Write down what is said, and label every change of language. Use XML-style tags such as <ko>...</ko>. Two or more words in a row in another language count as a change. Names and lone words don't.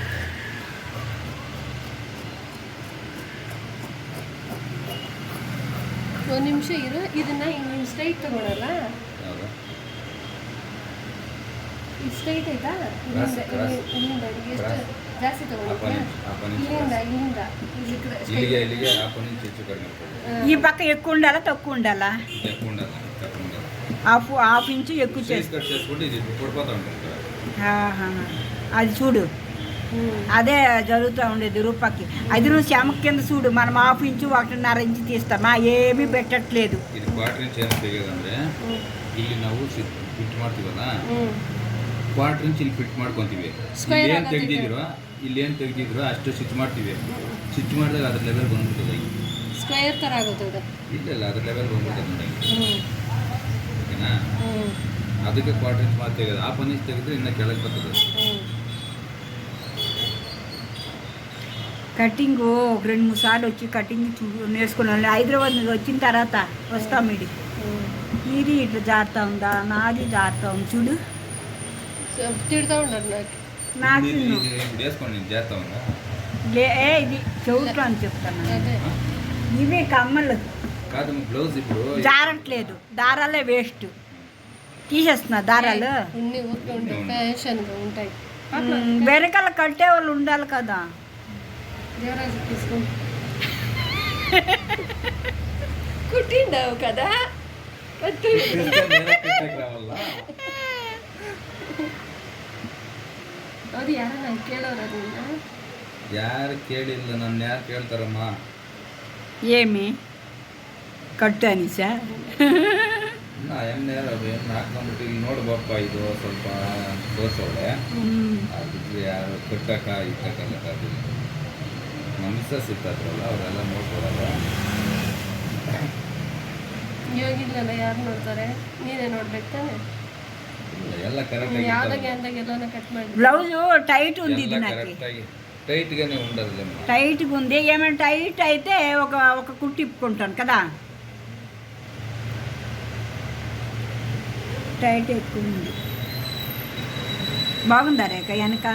<kn>ಒಂದು ನಿಮಿಷ ಇರು, ಇದನ್ನ ಹಿಂಗೆ ಸ್ಟ್ರೈಟ್ ತಗೊಳಲ್ಲ? ಇದು ಸ್ಟ್ರೈಟ್ ಆಯ್ತಾ? ಇಲ್ಲಿಂದ ಎಷ್ಟು ಜಾಸ್ತಿ ತಗೊಳ್ಳಿ?</kn> <te>ఈ పక్క ఎక్కువ ఉండాలా తక్కువ ఉండాలా?</te> <en>half inch</en> <te>ఎక్కువ అది చూడు, అదే జరుగుతూ ఉండేది రూపాకి. అది నువ్వు శమక్ కింద చూడు, మనం</te> <en>half inch</en> <te>1.5 ఇంచు తీస్తామా? ఏమీ పెట్టట్లేదు.</te> <kn>ಇಲ್ಲಿ ನಾವು ಫಿಟ್ ಮಾಡ್ತೀವಲ್ಲ,</kn> <en>quarter inch</en> <kn>ಇಲ್ಲಿ ಫಿಟ್ ಮಾಡ್ಕೊಂತೀವಿ. ಇಲ್ಲೇನು ತೆಗ್ದಿದ್ರು ಅಷ್ಟು ಸ್ಟಿಚ್ ಮಾಡ್ತೀವಿ. ಸ್ಟಿಚ್ ಮಾಡಿದಾಗ ಅದ್ರ ಲೆವೆಲ್ ಬಂದ್ಬಿಡ್ತದೆ. ಸ್ಕ್ವೇರ್ ಥರ ಆಗುತ್ತದೆ. ಇಲ್ಲ ಅದ್ರ ಲೆವೆಲ್ ಬಂದ್ಬಿಡ್ತದೆ ನೋಡಿ. ಓಕೆನಾ? ಅದಕ್ಕೆ</kn> <en>quarter inch</en> <kn>ಮಾತು ತೆಗೆದು</kn> <en>half inch</en> <kn>ತೆಗೆದ್ರೆ ಇನ್ನೂ ಕೆಳಗೆ ಬರ್ತದೆ.</kn> <te>కటింగ్ 2-3 సార్లు వచ్చి కటింగ్ నేర్చుకున్నాను. హైదరాబాద్ నుంచి వచ్చిన తర్వాత వస్తాం. మీది ఇట్లా జారుతా ఉందా? నాది జారుతా ఉంది చూడు. తిడుతూ ఉంటారు నాకు. ఇది చెవుట్లో అని చెప్తాను. ఇవే కమ్మలు కాదు, బ్లౌజ్ ఇప్పుడు జారట్లేదు. దారాలే వేస్ట్. తీసేస్తున్నా దారాలు. వెనకాల కట్టే వాళ్ళు ఉండాలి కదా. కుట్టిండవు కదా?</te> <kn>ಅದು ಯಾರನ್ನ ಕೇಳೋರು? ಯಾರು ಕೇಳಿಲ್ಲ, ನನ್ನ ಯಾರು ಕೇಳ್ತಾರಮ್ಮ? ఏమి ಕಟ್ಟು ಅನಿಸ ಎಣ್ಣೆ ಹಾಕೊಂಡ್ಬಿಟ್ಟು ಇಲ್ಲಿ ನೋಡು ಬಪ್ಪ, ಇದು ಸ್ವಲ್ಪ ತೋರ್ಸೋಳೆ. ಅದಿದ್ರೆ ಯಾರು ಕಟ್ಟಕ್ಕ ಇಟ್ಟಕ್ಕಲ್ಲ. ನಮ್ಮ ಮಿಸ್ಸಸ್ ಇರ್ತಾರಲ್ಲ ಅವರೆಲ್ಲ ನೋಡ್ಕೊಡಲ್ಲ. ಇವಾಗಿಲ್ಲ, ಯಾರು ನೋಡ್ತಾರೆ? ನೀನೇ ನೋಡ್ಬೇಕು ತಾನೆ. ಎಲ್ಲ ಕರೆಕ್ಟ್ ಆಗಿ ಯಾವ್ದಾಗೆ ಅಂದಾಗ ಎಲ್ಲಾನ ಕಟ್ ಮಾಡಿ.</kn> <en>blouse tight</en> <te>ఉంది. ఇది నాకు టైట్ గానే ఉండదు. టైట్గా ఉంది. ఏమైనా టైట్ అయితే ఒక కుట్టు ఇప్పుకుంటాను కదా. టైట్ ఎక్కువ ఉంది. బాగుందా రేఖ? వెనకాల</te>